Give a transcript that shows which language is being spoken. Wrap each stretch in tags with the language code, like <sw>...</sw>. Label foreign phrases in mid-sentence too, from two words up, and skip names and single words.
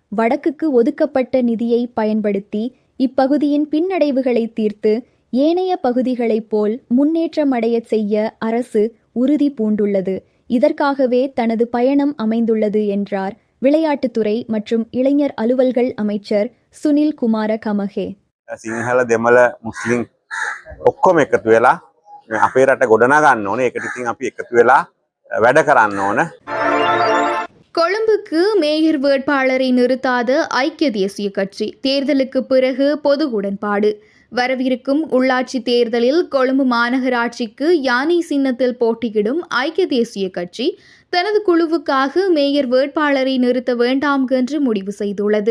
<ta>வடக்குக்கு ஒதுக்கப்பட்ட நிதியை பயன்படுத்தி இப்பகுதியின் பின்னடைவுகளை தீர்த்து ஏனைய பகுதிகளைப் போல் முன்னேற்றமடையச் செய்ய அரசு உறுதி பூண்டுள்ளது. இதற்காகவே தனது பயணம் அமைந்துள்ளது என்றார் விளையாட்டுத்துறை மற்றும் இளைஞர் அலுவல்கள் அமைச்சர் சுனில் குமார கமகே.</ta> <si>සිංහල දෙමළ මුස්ලිම් ඔක්කොම එකතු වෙලා අපේ රට ගොඩනගා ගන්න ඕනේ. ඒකට ඉතින් අපි එකතු වෙලා වැඩ කරන්න ඕන.</si> <ta>கொழும்புக்கு மேயர் வேட்பாளரை நிறுத்தாத ஐக்கிய தேசிய கட்சி தேர்தலுக்கு பிறகு பொது உடன்பாடு. வரவிருக்கும் உள்ளாட்சி தேர்தலில் கொழும்பு மாநகராட்சிக்கு யானை சின்னத்தில் போட்டியிடும் ஐக்கிய தேசிய கட்சி தனது குழுவுக்காக மேயர் வேட்பாளரை நிறுத்த வேண்டாம் என்று முடிவு செய்துள்ளது.</ta>